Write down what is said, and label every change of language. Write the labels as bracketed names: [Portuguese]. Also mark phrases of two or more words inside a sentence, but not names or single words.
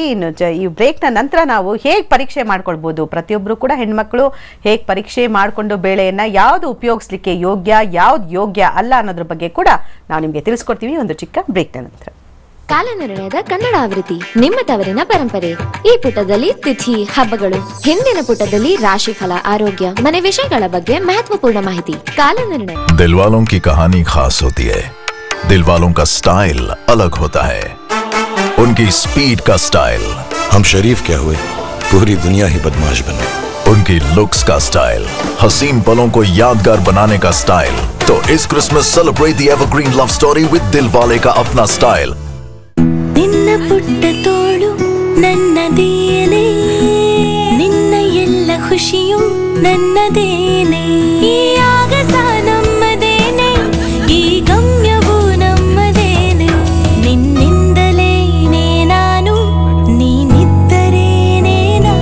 [Kannada] ಇನ್ನು ಈ ಬ್ರೇಕ್ ನ ನಂತರ ನಾವು ಹೇಗ್ ಪರೀಕ್ಷೆ ಮಾಡ್ಕೊಳ್ಬಹುದು, ಪ್ರತಿಯೊಬ್ರು ಕೂಡ ಹೆಣ್ಮಕ್ಳು ಹೇಗ್ ಪರೀಕ್ಷೆ ಮಾಡ್ಕೊಂಡು ಬೆಳೆಯನ್ನ ಯಾವ್ದು ಉಪಯೋಗಿಸ್ಲಿಕ್ಕೆ ಯೋಗ್ಯ, ಯಾವ್ದು ಯೋಗ್ಯ ಅಲ್ಲ ಅನ್ನೋದ್ರ ಬಗ್ಗೆ ಕೂಡ ನಾವು ನಿಮ್ಗೆ ತಿಳಿಸ್ಕೊಡ್ತೀವಿ ಒಂದು ಚಿಕ್ಕ ಬ್ರೇಕ್ ನ ನಂತರ. ಕಾಲನಿರ್ಣಯದ ಕನ್ನಡ ಆವೃತ್ತಿ, ನಿಮ್ಮ ತವರಿನ ಪರಂಪರೆ. ಈ ಪುಟದಲ್ಲಿ ತಿಥಿ, ಹಬ್ಬಗಳು, ಹಿಂದಿನ ಪುಟದಲ್ಲಿ ರಾಶಿಫಲ, ಆರೋಗ್ಯ, ಮನೆ ವಿಷಯಗಳ ಬಗ್ಗೆ ಮಹತ್ವಪೂರ್ಣ ಮಾಹಿತಿ. ಕಾಲನಿರ್ಣಯ. [Hindi] दिल वालों की कहानी खास होती है, दिल वालों का स्टाइल अलग होता है, उनकी स्पीड का स्टाइल। हम शरीफ क्या हुए, पूरी दुनिया ही बदमाश बन गई। उनकी लुक्स का स्टाइल, हसीन पलों को यादगार बनाने का स्टाइल। तो इस क्रिसमस [English] celebrate the evergreen love story with [Hindi] दिलवाले का अपना स्टाइल। [Kannada] ನಿನ್ನ ಪುಟ್ಟ ತೋಳು ನನ್ನದೇನೆ, ನಿನ್ನ ಎಲ್ಲ ಖುಷಿಯು ನನ್ನದೇನೆ, ಈ ಆಗಸ ನಮ್ಮದೇನೆ, ಈ ಗಮ್ಯವು ನಮ್ಮದೇನೆ, ನಿನ್ನಿಂದಲೇನೆ ನಾನು, ನೀನಿದ್ದರೇನೆ ನಾನು.